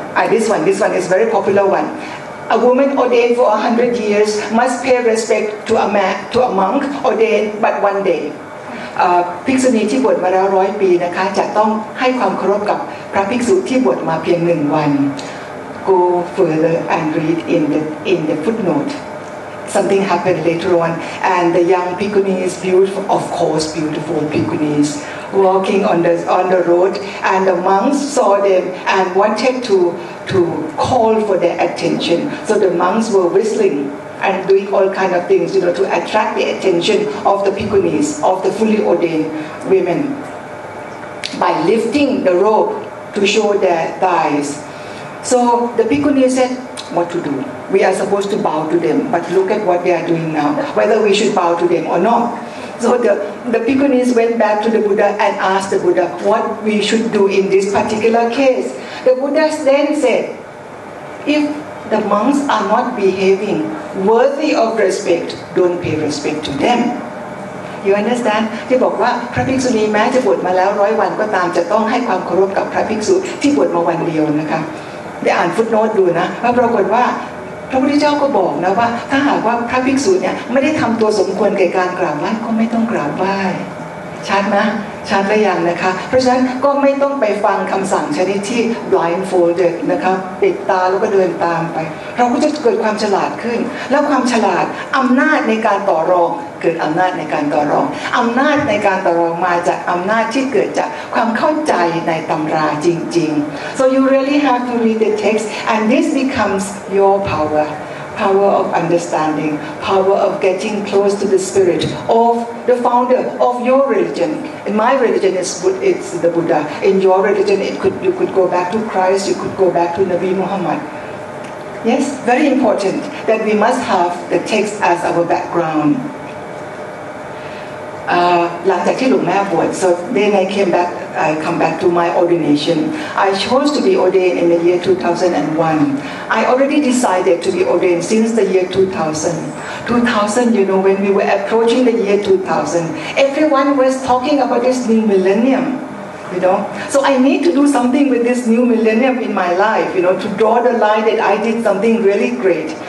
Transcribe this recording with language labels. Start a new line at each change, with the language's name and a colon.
English: This one is very popular one. A woman ordained for 100 years must pay respect to a monk ordained but one day.
Thai: ภิกษุณีที่บวชมาแล้ว100 ปีนะคะจะต้องให้ความเคารพกับพระภิกษุที่บวชมาเพียง1 วัน
English: Go further and read in the footnote. Something happened later on, and the young bhikkhunis, beautiful, of course, beautiful bhikkhunis, walking on the road, and the monks saw them and wanted to call for their attention. So the monks were whistling and doing all kind of things, to attract the attention of the bhikkhunis, of the fully ordained women, by lifting the robe to show their thighs. So the bhikkhunis said, what to do? We are supposed to bow to them, but look at what they are doing now, whether we should bow to them or not. So the bhikkhunis went back to the Buddha and asked the Buddha what we should do in this particular case. The Buddha then said, if the monks are not behaving worthy of respect, don't pay respect to them. You understand?
Thai: ที่บอกว่าพระภิกษุณีแม้จะบวชมาแล้ว100 วันก็ตามจะต้องให้ความเคารพกับพระภิกษุที่บวชมาวันเดียวนะคะได้อ่านฟุตโนตดูนะว่าปรากฏว่าพระพุทธเจ้าก็บอกนะว่าถ้าหากว่าพระภิกษุเนี่ยไม่ได้ทำตัวสมควรแก่การกราบไหว้ก็ไม่ต้องกราบไหว้ ชัดนะชัดหรือยังนะคะเพราะฉะนั้นก็ไม่ต้องไปฟังคำสั่งชนิดที่ blindfolded นะคะปิดตาแล้วก็เดินตามไป เราก็จะเกิดความฉลาดขึ้นแล้วความฉลาดอำนาจในการต่อรองเกิดอำนาจในการต่อรองอำนาจในการต่อรองมาจากอำนาจที่เกิดจากความเข้าใจในตำราจริงๆ
English: so you really have to read the text and this becomes your power of understanding, power of getting close to the spirit of the founder of your religion. In my religion, it's the Buddha. In your religion, you could go back to Christ, you could go back to Nabi Muhammad. Yes, very important that we must have the text as our background.
Thai: หลังจากที่หลวงแม่บวช
English: so then I come back to my ordination. I chose to be ordained in the year 2001. I already decided to be ordained since the year 2000. 2000, when we were approaching the year 2000, everyone was talking about this new millennium. So I need to do something with this new millennium in my life, to draw the line that I did something really great.